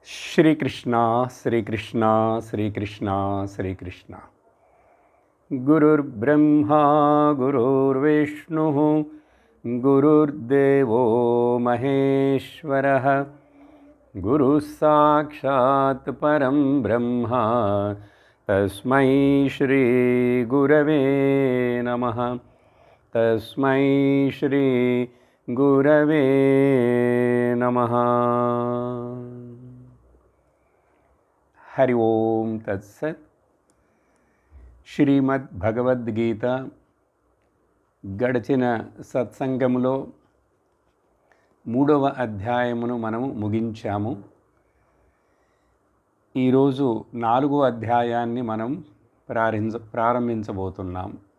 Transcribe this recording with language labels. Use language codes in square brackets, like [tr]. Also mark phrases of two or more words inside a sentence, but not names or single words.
[sa] श्रीकृष्ण श्रीकृष्ण श्रीकृष्ण श्रीकृष्ण गुरुर्ब्रह्मा गुरुर्विष्णुः गुरुर्देवो महेश्वरः गुरुः साक्षात् परं ब्रह्म तस्मै श्री गुरवे नमः तस्मै श्री गुरवे नमः। हरि ओम तत्सत्। [te] శ్రీమద్ భగవద్గీత గడిచిన సత్సంగములో 3వ అధ్యాయమును మనము ముగించాము. ఈరోజు 4వ అధ్యాయాన్ని మనం ప్రారంభించబోతున్నాం.